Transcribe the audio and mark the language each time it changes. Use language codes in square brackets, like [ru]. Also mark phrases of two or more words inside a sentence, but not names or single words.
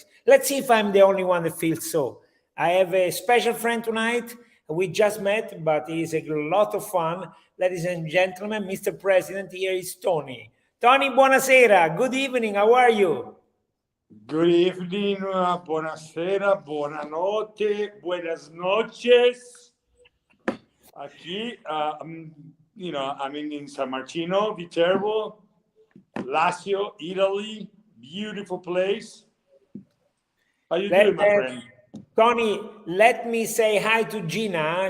[en] Let's see if I'm the only one that feels so. I have a special friend tonight. We just met, but he's a lot of fun. Ladies and gentlemen, Mr. President, here is Tony. Tony, buonasera. Good evening. How are you? Good evening, [it] buonasera, buonanotte, [es] buenas noches. Aquí, [en] I'm in San Martino, Viterbo, Lazio, Italy. Beautiful place. How you doing, my friend? Tony, let me say hi to Gina.